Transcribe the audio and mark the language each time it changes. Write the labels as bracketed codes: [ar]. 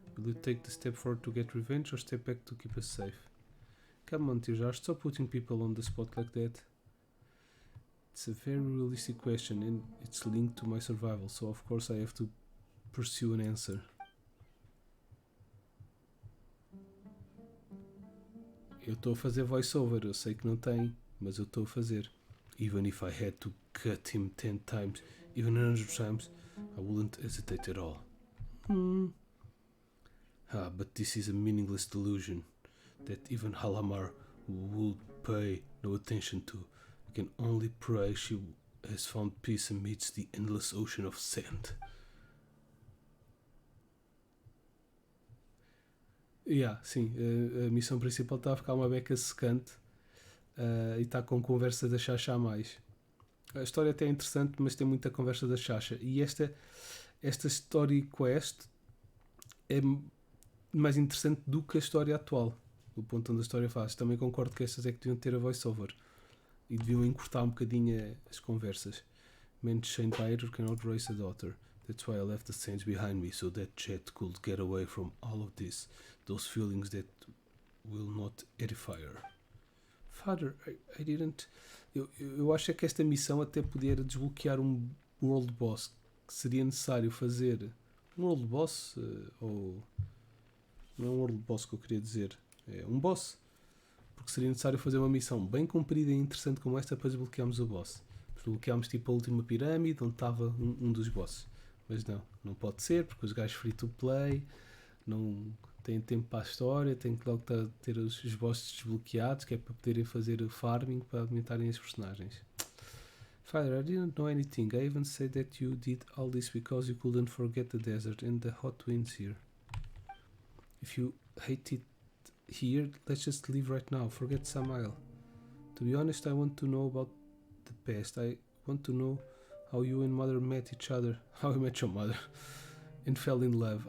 [en] Will you take the step forward to get revenge or step back to keep us safe? Come on, Tirjar, stop putting people on the spot like that. It's a very realistic question and it's linked to my survival, so of course I have to pursue an answer. [pt] Eu estou a fazer voiceover, eu sei que não tem, mas eu estou a fazer. [en] Even if I had to cut him 10 times, even 100 times, I wouldn't hesitate at all. But this is a meaningless delusion that even Halamar would pay no attention to. I can only pray she has found peace amidst the endless ocean of sand. [pt] Sim, a missão principal está a ficar uma beca secante e está com conversa da Chacha a mais. A história até é interessante, mas tem muita conversa da Chacha. E esta story quest é mais interessante do que a história atual, o ponto onde a história faz. Também concordo que estas é que deviam ter a voiceover e deviam encurtar um bocadinho as conversas. [en] Man chained by error cannot raise a daughter. That's why I left the saints behind me, so that Jet could get away from all of this. Those feelings that will not edify her. Father, I didn't... [pt] Eu acho que esta missão até podia desbloquear um World Boss, que seria necessário fazer um World Boss, ou... Não é um World Boss que eu queria dizer, é um Boss. Porque seria necessário fazer uma missão bem comprida e interessante como esta para desbloquearmos o Boss. Desbloqueámos tipo a última pirâmide onde estava um dos bosses. Mas não pode ser, porque os gajos free to play não têm tempo para a história, têm que logo ter os bosses desbloqueados, que é para poderem fazer o farming, para aumentarem as personagens. [en] Father, I didn't know anything. I even said that you did all this because you couldn't forget the desert and the hot winds here. If you hate it here, let's just leave right now. Forget Samael. To be honest, I want to know about the past. I want to know how you and mother met each other, how you met your mother, and fell in love.